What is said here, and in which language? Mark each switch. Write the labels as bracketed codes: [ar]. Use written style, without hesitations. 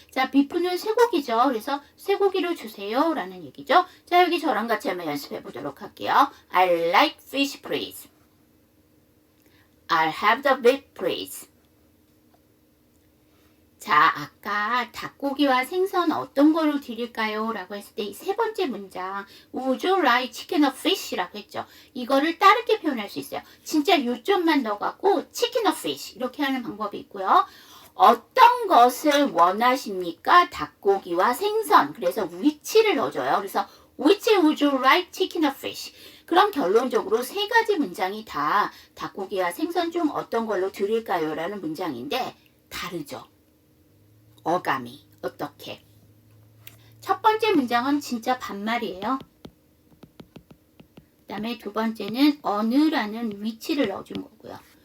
[ko] 자, beef는 쇠고기죠. 그래서 쇠고기를 주세요 라는 얘기죠. 자, 여기 저랑 같이 한번 연습해 보도록 할게요. [en] I like fish please. I'll have the beef please. [ko] 자, 아까 닭고기와 생선 어떤 거로 드릴까요? 라고 했을 때 이 세 번째 문장 [en] Would you like chicken or fish? [ko] 라고 했죠. 이거를 다르게 표현할 수 있어요. 진짜 요점만 넣어갖고 chicken or fish 이렇게 하는 방법이 있고요. 어떤 것을 원하십니까? 닭고기와 생선. 그래서 which를 넣어줘요. [en] 그래서 Which would you like chicken or fish? [ko] 그럼 결론적으로 세 가지 문장이 다 닭고기와 생선 중 어떤 걸로 드릴까요? 라는 문장인데 다르죠. 어감이 어떻게? 첫 번째 문장은 진짜 반말이에요. 그 다음에 두 번째는 어느라는 which를 넣어준 거고요.